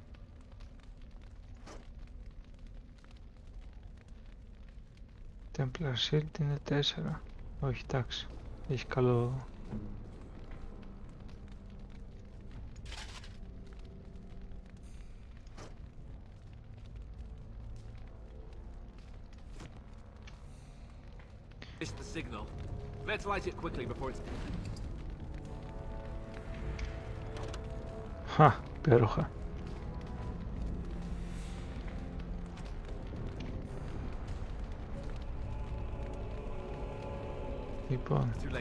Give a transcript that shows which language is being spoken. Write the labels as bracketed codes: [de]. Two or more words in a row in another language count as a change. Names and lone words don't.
[el] Templar Shield είναι 4. Όχι, εντάξει. Έχει καλό... [en] The signal. Let's light it quickly before it's... [el] Χα, υπέροχα. Λοιπόν.